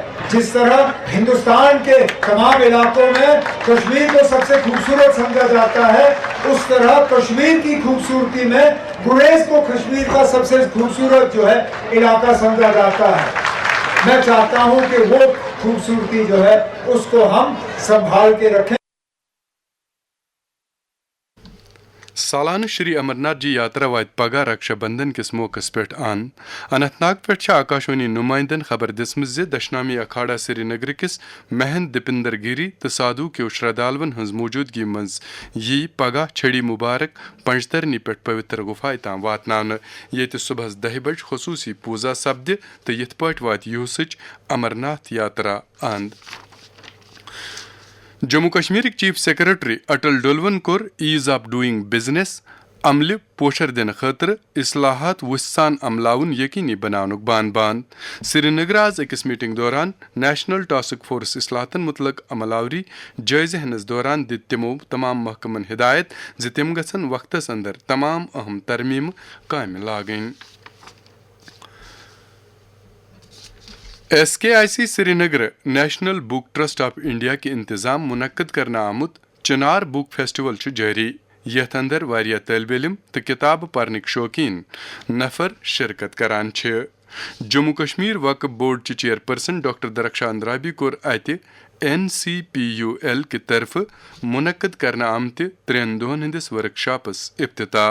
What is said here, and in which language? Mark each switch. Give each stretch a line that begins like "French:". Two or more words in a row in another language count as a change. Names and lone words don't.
Urdu: جس طرح ہندوستان کے تمام علاقوں میں کشمیر کو سب سے خوبصورت سمجھا جاتا ہے، اس طرح کشمیر کی خوبصورتی میں گریز کو کشمیر کا سب سے خوبصورت جو ہے علاقہ سمجھا جاتا ہے۔ میں چاہتا ہوں کہ وہ خوبصورتی جو ہے اس کو ہم سنبھال کے رکھیں۔
Kashmiri: سالانہ شری امرناتھ جی یاترا واتہِ پگہہ رکشا بندھن کس موقعس پٮ۪ٹھ اننت ناگ پٮ۪ٹھ چھےٚ آکاشوانی نمائندن خبر دِژمٕژ زِ دشنامی اکھاڑا سری نگر کِس مہن دپندر گیری تہٕ سادھو کیو شردالون ہٕنٛز موجودگی منٛز یی پگہہ چھڑی مبارک پنجترنی پٮ۪ٹھ پوتر گُفاے تام واتناونہٕ ییٚتہِ صبحس 10 بجہِ خصوٗصی پوٗزا سپدِ تہٕ یِتھ پٲٹھۍ واتہِ یوٗسٕچ امرناتھ یاترا اند۔ جموں کشمیرک
English: چیف سیکرٹری
Kashmiri: اٹل ڈولون کوٚر
English: ease of doing business
Kashmiri: عملہِ پوچھر دِنہٕ خٲطرٕ اصلاحات وُسہِ سان عملاوُن یقینی بناونُک بان سری نگر آز أکِس میٹنگ دوران نیشنل ٹاسک فورس اصلاحاتن متعلق عملاوری جٲیزٕ ہٮ۪نس دوران دِتۍ تِمو تمام محکمن ہدایت زِ تِم گژھن وقتس اندر تمام اہم ترمیٖمہٕ کامہِ لاگٕنۍ۔ SKIC سری نگر نیشنل بک ٹرسٹ آف انڈیا کے انتظام منعقد کرنہٕ آمُت چنار بک فیسٹول چھُ جٲری یتھ اندر واریاہ طٲلبہِ علم تہٕ کِتابہٕ پرنٕکۍ شوقیٖن نفر شرکت کران چھِ۔ جموں کشمیر وقف بورڈ چہِ چیئرپرسن ڈاکٹر درخشا اندرابی کوٚر اتہِ NCPUL کہِ طرفہٕ منعقد کرنہٕ آمتہِ 3 دۄہن ہٕنٛدِس ورکشاپس افتتاح۔